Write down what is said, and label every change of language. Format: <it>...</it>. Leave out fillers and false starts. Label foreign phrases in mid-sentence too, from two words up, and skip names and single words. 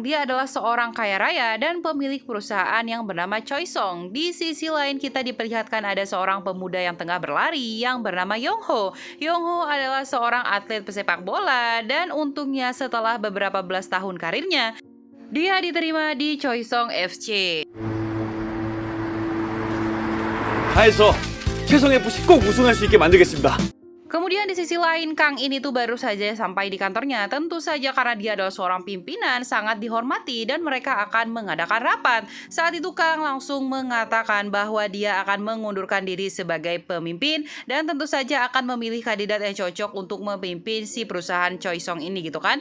<id>Dia adalah seorang kaya raya dan pemilik perusahaan yang bernama Choi Song. Di sisi lain kita diperlihatkan ada seorang pemuda yang tengah berlari yang bernama Yong Ho. Yong Ho adalah seorang atlet pesepak bola dan untungnya setelah beberapa belas tahun karirnya, dia diterima di Choi Song FC.</id> <ko>다해서 최성FC 꼭 우승할 수 있게 만들겠습니다.</ko> <id>Kemudian di sisi lain, Kang ini tuh baru saja sampai di kantornya. Tentu saja karena dia adalah seorang pimpinan, sangat dihormati dan mereka akan mengadakan rapat. Saat itu Kang langsung mengatakan bahwa dia akan mengundurkan diri sebagai pemimpin dan tentu saja akan memilih kandidat yang cocok untuk memimpin si perusahaan Choi Song ini gitu kan.</id>